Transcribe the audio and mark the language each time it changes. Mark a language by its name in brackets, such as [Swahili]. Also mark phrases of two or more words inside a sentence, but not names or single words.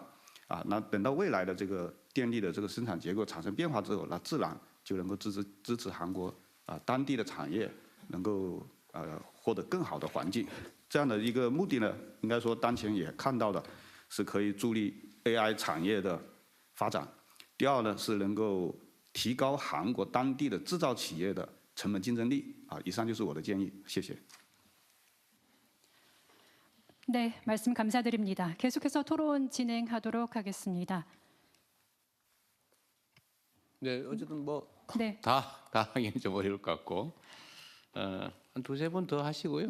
[Chinese] 啊，那等到未来的这个电力的这个生产结构产生变化之后，那自然就能够支持韩国当地的产业能够获得更好的环境。这样的一个目的呢，应该说当前也看到的是可以助力 AI 产业的发展。第二呢，是能够提高韩国当地的制造企业的成本竞争力。啊，以上就是我的建议，谢谢。 [Korean] 네, 말씀 감사드립니다. 계속해서 토론 진행하도록 하겠습니다. 네, 어쨌든 뭐 네. 다 하기는 좀 어려울 것 같고 한 두세 분 더 하시고요.